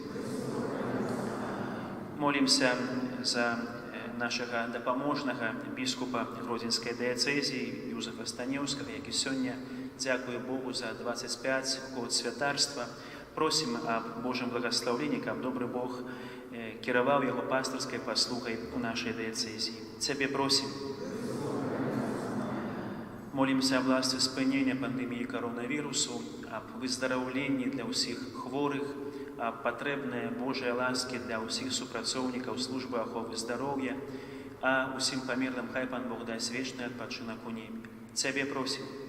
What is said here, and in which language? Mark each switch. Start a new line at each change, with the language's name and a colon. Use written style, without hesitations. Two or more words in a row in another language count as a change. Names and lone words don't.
Belarusian: Молімся за нашага дапаможнага біскупа Гродзенскай дыяцэзіі Юзафа Станеўскага, які сёння, дзякуе Богу за 25 год святарства. Просім аб Божым благаслаўленні, каб добры Бог кіраваў яго пастырскай паслугай у нашай дыяцэзіі. Цябе просім.
Ukrainian: Молімся о власті спинення пандемії коронавірусу, об виздоровленні для усіх хворих, об потребне Божої ласки для усіх супрацовників служби охорони здоров'я, а усім померлим хай Пан Бог дасть вічний відпочинок у небі. Цебе просим.